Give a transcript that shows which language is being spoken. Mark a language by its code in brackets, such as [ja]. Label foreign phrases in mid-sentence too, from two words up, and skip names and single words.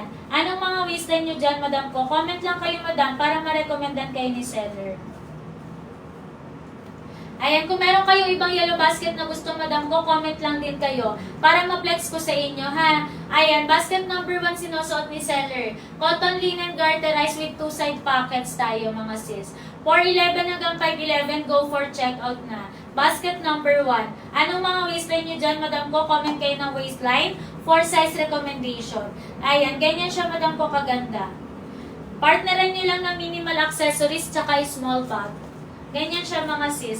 [tl] Anong mga waistline nyo dyan, madam ko? Comment lang kayo, madam, para ma-recommendan kayo ni seller. Ayan, kung meron kayo ibang [en] yellow basket [tl] na gusto, madam ko, comment lang din kayo para ma-flex ko sa inyo, ha? Ayan, [en] basket number 1 [tl] sinusuot ni seller. [en] Cotton linen garterized with 2 side pockets [tl] tayo, mga sis. 411 hanggang 511, [en] go for checkout na. Basket number 1. [tl] Anong mga waistline nyo dyan, madam ko? Comment kayo ng waistline [en] for size recommendation. [tl] Ayan, ganyan siya, madam ko, kaganda. Partneran nyo lang ng [en] minimal accessories [tl] tsaka [en] small bag. [tl] Ganyan siya, mga sis.